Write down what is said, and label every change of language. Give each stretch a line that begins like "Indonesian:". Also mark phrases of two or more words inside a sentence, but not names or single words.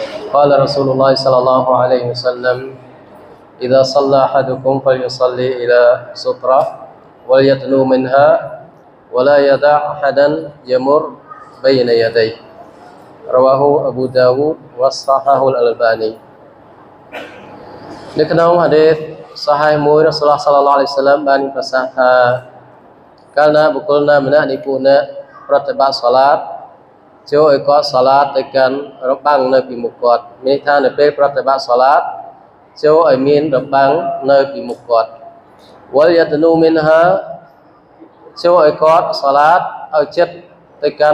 Arabic: قال رسول الله صلى الله عليه وسلم إذا صلى أحدكم فليصلي إلى سترة وليدنو منها ولا يدع أحدا يمر بين يديه رواه أبو داود وصححه الألباني
Khmer: នៅក្នុងហាឌីសសាហីមួយ
Arabic: رسول الله صلى الله عليه وسلم
Khmer: បានប្រសាសន៍ថាកាលណាបុគ្គលណាម្នាក់នៃពួកអ្នកប្រតិបត្តិសាឡាតចូលឲ្យគាត់សាឡាតទៅកាន់របាំងនៅពីមុខគាត់មានថានៅពេលប្រតិបត្តិសាឡាតចូលឲ្យមានរបាំងនៅពីមុខគាត់
Arabic: وليدن منها
Khmer: ចូលឲ្យគាត់សាឡាតឲ្យចិត្តទៅកាន់